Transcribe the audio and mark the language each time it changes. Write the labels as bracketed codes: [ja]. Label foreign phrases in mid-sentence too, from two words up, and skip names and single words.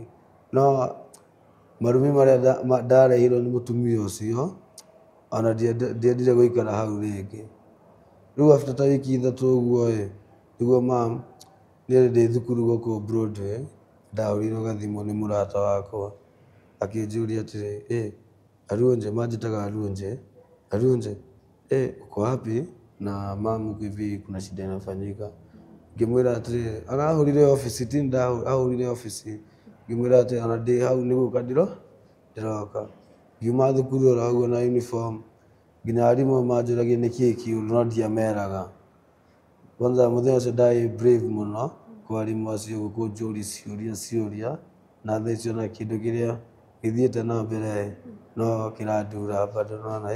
[ki] No marumi marĩa ndarehirwo nĩ mũtumia ũcio ona ndiendire gũikara hau rĩngĩ. Rĩu after ta wiki 3 ũguo nĩguo mam, niĩ ndĩ thukuru gũkũ Broadway, ndahũrĩirwo gathimũ nĩ mũrata wakwa akĩnjũria atĩrĩ, Arunje, manjĩtaga Arunje, [sw] uko wapi? Na mam hivi kuna shida inafanyika. [ki] Ngĩmwĩra atĩrĩ arahũrire office, ti ndahũrire office. Ngĩmwĩra atĩ ona ndĩ hau nĩ gũka ndĩroka. Ngiuma thukuru oro ũguo na uniform, nginya arimũ manjũragia nĩkĩĩ kĩũru no ndiameraga. Kwanza mũthenya ũcio ndarĩ brave mũno kwa arimũ acio kũnjũria ciũria, na thaa icio na kĩndũ kĩrĩa gĩthiĩte na mbere no kĩrandura bado nĩwona.